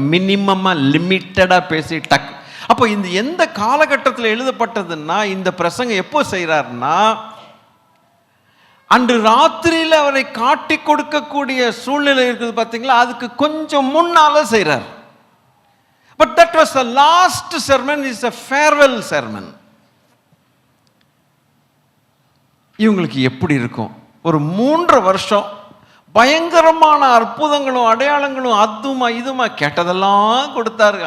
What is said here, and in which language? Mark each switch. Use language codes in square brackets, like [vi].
[ta] மினிமமாக லிமிட்டடாக பேசி டக். அப்போ இந்த எந்த காலகட்டத்தில் எழுதப்பட்டதுன்னா, இந்த பிரசங்கம் எப்போ செய்கிறாருன்னா, அன்று ராத்திரியில் அவரை காட்டி கொடுக்கக்கூடிய சூழ்நிலை இருக்குது பார்த்தீங்களா, அதுக்கு கொஞ்சம் முன்னால செய்கிறார். [en] But that was the last sermon, is a farewell sermon. [ta] இவங்களுக்கு எப்படி இருக்கும்? ஒரு 3 வருஷம் பயங்கரமான அற்புதங்களும் அடையாளங்களும் அதுமா இதுமா கேட்டதெல்லாம் கொடுத்தாரு.